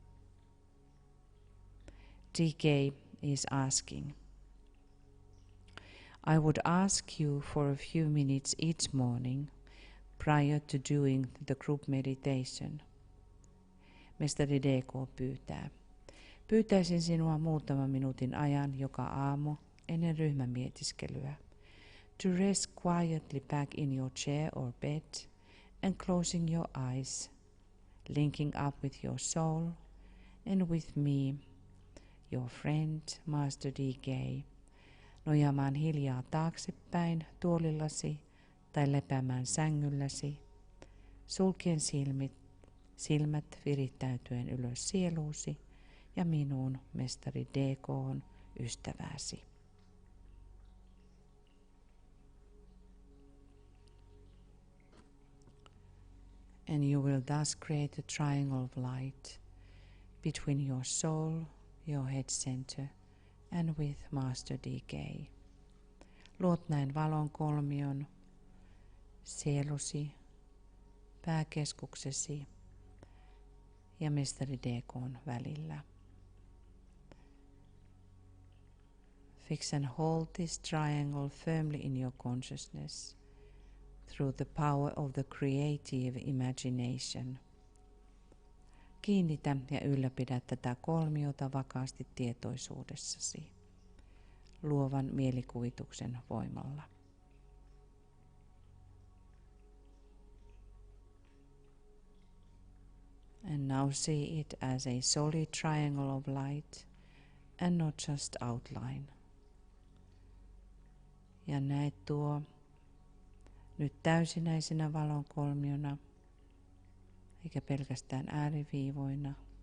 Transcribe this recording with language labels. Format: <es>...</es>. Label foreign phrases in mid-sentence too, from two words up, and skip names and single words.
<en>DK is asking, I would ask you for a few minutes each morning prior to doing the group meditation.</en> <fi>Mestari DK pyytää. Pyytäisin sinua muutaman minuutin ajan joka aamu ennen ryhmämietiskelyä.</fi> <en>To rest quietly back in your chair or bed and closing your eyes, linking up with your soul and with me, your friend, Master DK,</en> <fi>nojaamaan hiljaa taaksepäin tuolillasi tai lepäämään sängylläsi, sulkien silmät virittäytyen ylös sieluusi ja minuun, mestari DK:n ystäväsi.</fi> <en>And you will thus create a triangle of light between your soul, your head center, and with Master DK.</en> <fi>Luot näin valon kolmion sielusi, pääkeskuksesi ja mestari DK:n välillä.</fi> <en>Fix and hold this triangle firmly in your consciousness through the power of the creative imagination.</en> <fi>Kiinnitä ja ylläpidä tätä kolmiota vakaasti tietoisuudessasi, luovan mielikuvituksen voimalla.</fi> <en>And now see it as a solid triangle of light and not just outline.</en> <fi>Ja näet tuo nyt täysinäisenä valonkolmiona, eikä pelkästään ääriviivoina.</fi>